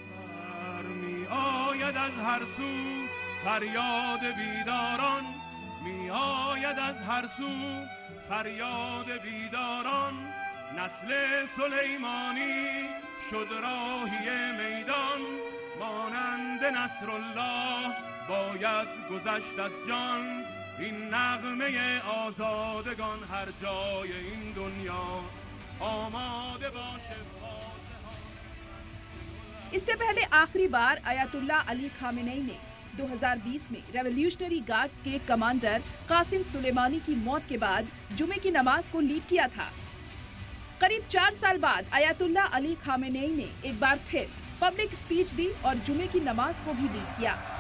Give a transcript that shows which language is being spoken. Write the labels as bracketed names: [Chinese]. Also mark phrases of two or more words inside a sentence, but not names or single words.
[Persian] نسل سلیمانی شد راهی میدان مانند نصرالله باید گذشت از جان این نغمه آزادگان هر جای این دنیا آماده باشه। [Hindi] इससे पहले आखिरी बार अयातुल्ला अली खामेनेई ने 2020 में [English] Revolutionary Guards [Hindi] के कमांडर कासिम सुलेमानी की मौत के बाद जुमे की नमाज को लीड किया था। करीब 4 साल बाद अयातुल्ला अली खामेनेई ने एक बार फिर [English] public speech [Hindi] दी और जुमे की नमाज को भी लीड किया।